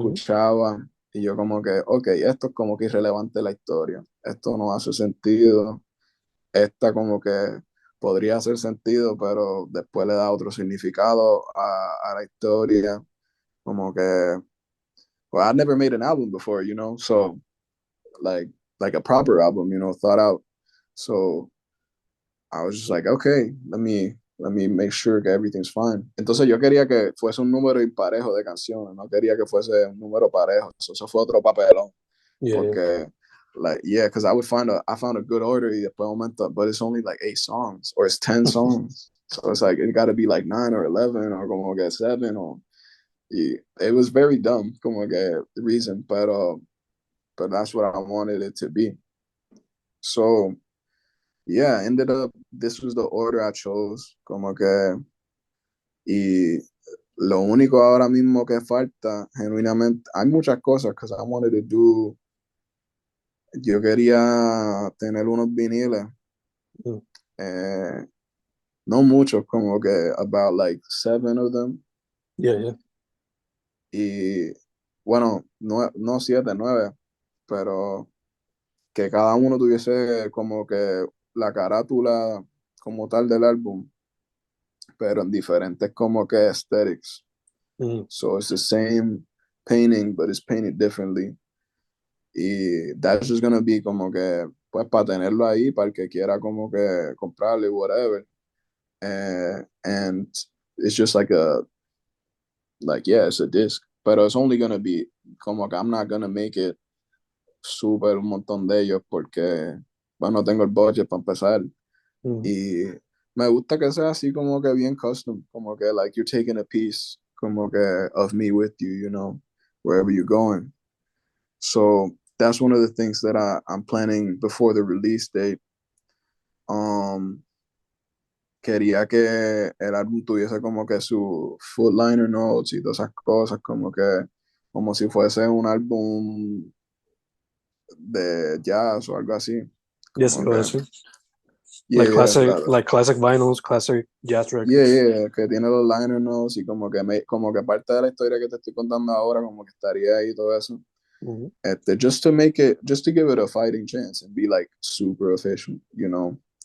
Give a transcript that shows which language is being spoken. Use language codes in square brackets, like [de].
[es] escuchaba y yo como que, ok, esto es como que irrelevante la historia, esto no hace sentido, esta como que podría hacer sentido, pero después le da otro significado a la historia, como que, [en] well, I never made an album before, you know, so like, like a proper album, you know, thought out. So I was just like, okay, let me make sure [es] que [en] everything's fine. [es] Entonces yo quería que fuese un número imparejo de canciones, no quería que fuese un número parejo. Eso fue otro papelón, [en] Yeah, yeah. [es] porque [en] like yeah, because I found a good order [es] y después momento, [en] but it's only like 8 songs or it's 10 songs. So it's like it got to be like 9 or 11 or [es] como que [en] 7 or y it was very dumb como que the reason, but that's what I wanted it to be. So yeah, ended up this was the order I chose, [es] como que y lo único ahora mismo que falta, genuinamente, hay muchas cosas que [en] I wanted to do. [es] Yo quería tener unos viniles, Mm. eh, no muchos, como que [en] about like 7 of them. Yeah, yeah. [es] Y bueno, no 7, 9, pero que cada uno tuviese como que la carátula como tal del álbum, pero en diferentes como que aesthetics. Mm. [en] So it's the same painting, but it's painted differently. [es] Y [en] that's just gonna be [es] como que, pues, para tenerlo ahí, para el que quiera como que comprarle, whatever. [en] And it's just like, yeah, it's a disc. [es] Pero [en] it's only gonna be, [es] como que [en] I'm not gonna make it super [es] un montón de ellos porque, bueno, tengo el budget para empezar. Mm. Y me gusta que sea así como que bien custom, como que [en] like you're taking a piece, [es] como que [en] of me with you, you know, wherever you're going. So that's one of the things that I'm planning before the release date. [es] Um, Quería que el álbum tuviese como que su full liner notes y todas esas cosas, como si fuese un álbum de jazz o algo así. [en] Yes, [es] Como iba a que, decir. [en] yeah, yeah, Like classic vinyls, classic jazz yeah, records. [es] yeah, que tiene los liner notes y como que parte de la historia que te estoy contando ahora, como que estaría ahí todo eso. Mhm. [en] Just to make it, just to give it a fighting chance and be like super official, you know.